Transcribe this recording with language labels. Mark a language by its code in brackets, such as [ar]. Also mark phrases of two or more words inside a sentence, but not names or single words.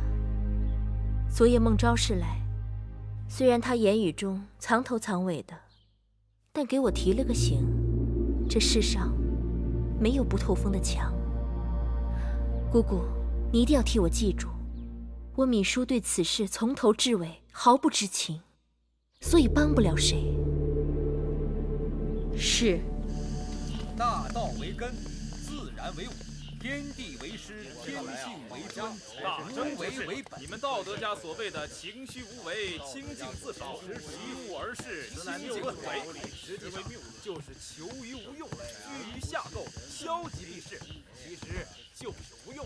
[zh] 昨夜孟昭氏來，雖然她言語中藏頭藏尾的，但給我提了個醒：這世上沒有不透風的牆。姑姑，你一定要替我記住，我芈姝對此事從頭至尾毫不知情，所以幫不了誰。是。大道為根，自然為武。天地为師，天性為尊，大爭為本。你們道德家所謂的情虛無為、清靜自守、依物而事、心靜不為，實際上就是求於無用，居於下構，消極避世，其實就是無用。